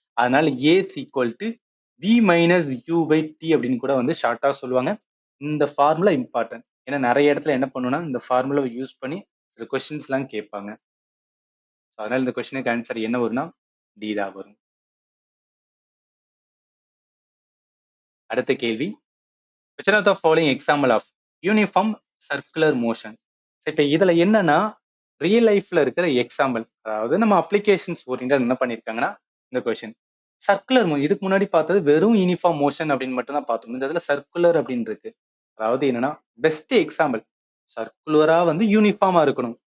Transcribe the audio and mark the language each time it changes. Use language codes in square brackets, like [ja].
[ta] அதனால ace equal to V minus you by D அப்படின்னு கூட வந்து ஷார்ட்டா சொல்லுவாங்க. இந்த ஃபார்முலா இம்பார்ட்டன்ட். ஏன்னா நிறைய இடத்துல என்ன பண்ணுன்னா இந்த ஃபார்முலாவை யூஸ் பண்ணி சில கொஸ்டின்ஸ் எல்லாம் கேட்பாங்க. அதனால இந்த கொஸ்டினுக்கு ஆன்சர் என்ன வரும்னா டி தான் வரும். அடுத்த கேள்வி [en] which are the following example of uniform circular motion. [ta] இப்ப இதுல என்னன்னா ரியல் லைஃப்ல இருக்கிற எக்ஸாம்பிள், அதாவது நம்ம அப்ளிகேஷன்ஸ் ஓரியன்டா என்ன பண்ணிருக்காங்கன்னா இந்த கொஸ்டின் சர்க்குலர் இதுக்கு முன்னாடி பார்த்தது வெறும் யூனிஃபார்ம் மோஷன் அப்படின்னு மட்டும் தான் பார்த்தோம். இந்த இதுல சர்க்குலர் அப்படின்னு இருக்கு. அதாவது என்னன்னா பெஸ்ட் எக்ஸாம்பிள் சர்க்குலரா வந்து யூனிஃபார்மா இருக்கணும்.